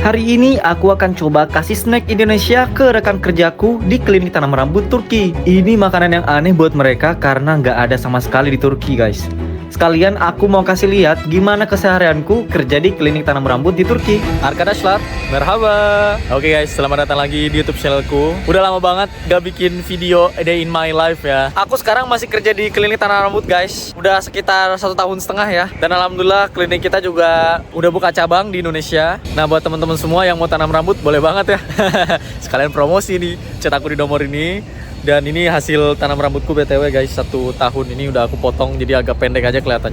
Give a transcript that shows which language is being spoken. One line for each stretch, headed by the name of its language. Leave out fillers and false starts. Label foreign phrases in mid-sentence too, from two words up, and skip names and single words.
Indonesian: Hari ini aku akan coba kasih snack Indonesia ke rekan kerjaku di klinik tanam rambut Turki. Ini makanan yang aneh buat mereka karena nggak ada sama sekali di Turki, guys. Sekalian aku mau kasih lihat gimana keseharianku kerja di klinik tanam rambut di Turki.
Turkish: Arkadaşlar, merhaba.
Indonesian: Oke guys, selamat datang lagi di YouTube channelku. Udah lama banget gak bikin video
English: a day in my life
Indonesian: ya. Aku sekarang masih kerja di klinik tanam rambut guys. Udah sekitar 1,5 tahun ya. Dan alhamdulillah klinik kita juga udah buka cabang di Indonesia. Nah buat teman-teman semua yang mau tanam rambut boleh banget ya. Sekalian promosi nih, chat aku di nomor ini. Dan ini hasil tanam rambutku
English: BTW guys,
Indonesian: 1 tahun ini udah aku potong jadi agak pendek aja kelihatannya.